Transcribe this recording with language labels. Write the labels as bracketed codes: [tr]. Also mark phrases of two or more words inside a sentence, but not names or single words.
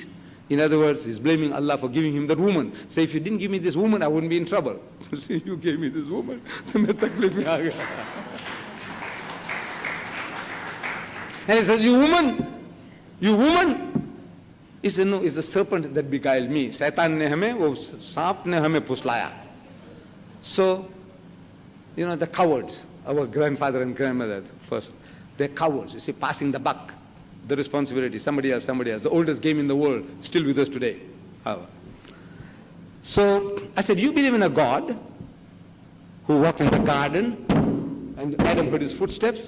[en] In other words, he's blaming Allah for giving him that woman. Say, if you didn't give me this woman, I wouldn't be in trouble. Say, you gave me this woman. And he says, you woman. He said, no, it's the serpent that beguiled me. [hi] शैतान ने हमें, वो साँप ने हमें फुसलाया. [en] So, you know, the cowards our grandfather and grandmother first. They're cowards, you see, passing the buck, the responsibility, somebody else. The oldest game in the world, still with us today. So I said, you believe in a God who walked in the garden and Adam heard his footsteps?